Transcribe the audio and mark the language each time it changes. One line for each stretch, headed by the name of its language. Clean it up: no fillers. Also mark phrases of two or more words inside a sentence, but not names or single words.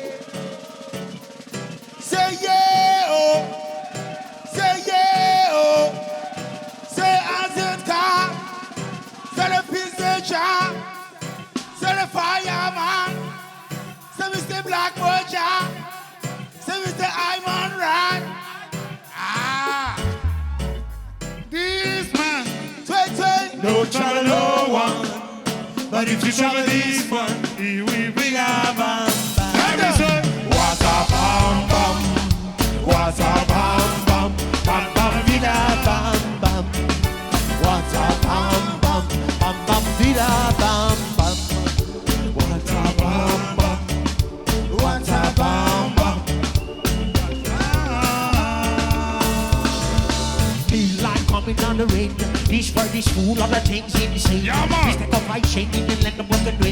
French: C'est yeah, oh. C'est yeah, oh. C'est AZK. C'est le fils de Jah. C'est le fireman. C'est Mr. Black Moja. C'est Mr. Iman Rad. Ah.
English: This man, No trouble no one. But if you trouble this one, he will bring a bam bam. What a bam bam, what a bam bam, bam bam vida bam bam. What a bam bam, bam bam vida bam bam. What a bam bam, what a bam bam. Feel like coming on the rain. This for this fool, all the things insane. We stack up like chain in the land of broken wind.